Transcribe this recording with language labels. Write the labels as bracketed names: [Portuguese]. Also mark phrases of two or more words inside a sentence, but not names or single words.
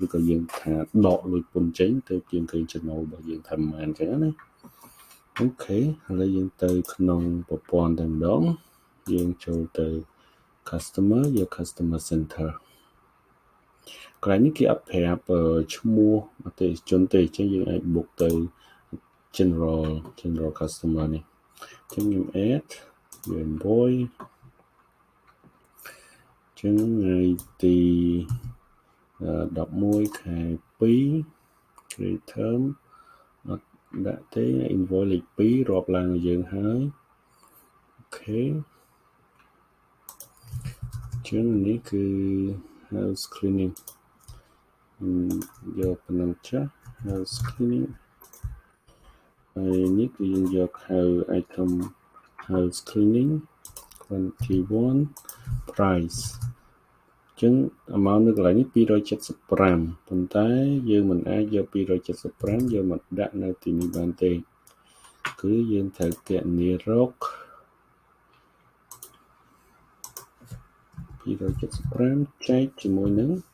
[Khmer] ក៏យើងថាដកលុយពន្ធចេញទៅជាងឃើញចំណូលរបស់យើងថាប៉ុន្មានអញ្ចឹងណាអូខេឥឡូវយើងទៅក្នុងប្រព័ន្ធតែម្ដងយើងចូលទៅ customer យក [English] customer center [Khmer] កន្លែងនេះគេអត់ប្រាប់ឈ្មោះអតិថិជនទេអញ្ចឹងយើងអាច book ទៅ [English] general customer [Khmer] នេះអញ្ចឹងខ្ញុំ [English] add invoice [Khmer] អញ្ចឹងថ្ងៃទី 11ខែ2 [English] credit term [Khmer] អត់ដាក់ទេ invoice លេខ2រាប់ឡើងឲ្យយើងហើយអូខេអញ្ចឹងនេះគឺ [English] house cleaning [Khmer] យកប៉ុណ្ណឹងចាស់ [English] house cleaning [Khmer] ហើយនេះគឺយើងយកហៅ [English] item house cleaning [Khmer] 21 price អញ្ចឹង amount នៅកន្លែងនេះ275ប៉ុន្តែយើងមិនអាចយក275យកមកដាក់នៅទីនេះបានទេគឺយើងត្រូវគណនារក275ចែកជាមួយនឹង